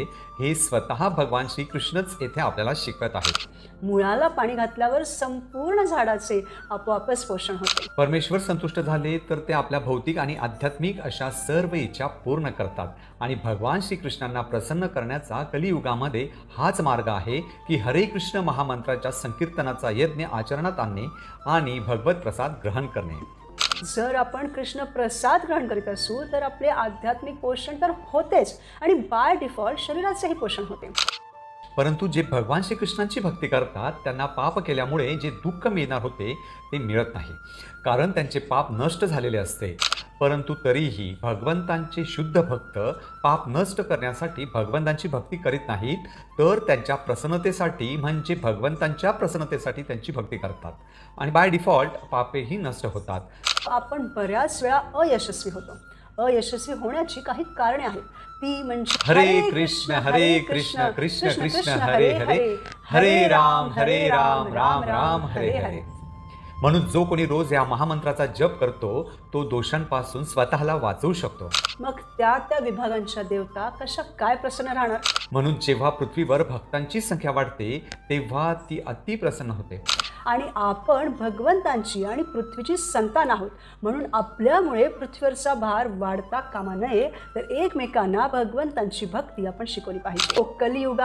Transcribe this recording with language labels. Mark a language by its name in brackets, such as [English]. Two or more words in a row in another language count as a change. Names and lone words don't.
[Marathi] हे स्वतः भगवान श्रीकृष्णच येथे आपल्याला शिकवत आहेत। मुळाला पाणी घातल्यावर संपूर्ण झाडाचे आपोआपच पोषण होते। परमेश्वर संतुष्ट झाले तर ते आपल्या भौतिक आणि आध्यात्मिक अशा सर्व इच्छा पूर्ण करतात आणि भगवान श्रीकृष्णांना प्रसन्न करण्याचा कलियुगामध्ये हाच मार्ग आहे की हरे कृष्ण महामंत्राच्या संकीर्तनाचा यज्ञ आचरणात आणणे आणि भगवत प्रसाद ग्रहण करणे। जर आपण कृष्ण प्रसाद ग्रहण करीत असू तर आपले आध्यात्मिक पोषण तर होतेच आणि [English] by default [Marathi] शरीराचेही पोषण होते। परंतु जे भगवान श्रीकृष्णांची भक्ती करतात त्यांना पाप केल्यामुळे जे दुःख मिळणार होते ते मिळत नाही, कारण त्यांचे पाप नष्ट झालेले असते। परंतु तरीही भगवंतांचे शुद्ध भक्त पाप नष्ट करण्यासाठी भगवंतांची भक्ती करीत नाहीत, तर त्यांच्या प्रसन्नतेसाठी म्हणजे भगवंतांच्या प्रसन्नतेसाठी त्यांची भक्ती करतात आणि [English] by default [Marathi] पापेही नष्ट होतात। आपण बऱ्याच वेळा अयशस्वी होतो। अयशस्वी होण्याची काही कारणे आहेत, ती म्हणजे हरे कृष्ण कृष्ण कृष्ण हरे हरे, हरे राम राम राम हरे हरे। म्हणून जो कोणी रोज या महामंत्राचा जप करतो तो दोषांपासून स्वतःला वाचवू शकतो। मग त्या विभागांच्या देवता कशा काय प्रसन्न राहणार? म्हणून जेव्हा पृथ्वीवर भक्तांची संख्या वाढते तेव्हा ती अति प्रसन्न होते। आणि आपण भगवंतांची आणि पृथ्वीची संतान आहोत, म्हणून आपल्यामुळे पृथ्वीवरचा भार वाढता कामा नये, तर एकमेकांना भगवंतांची भक्ती आपण शिकवली पाहिजे।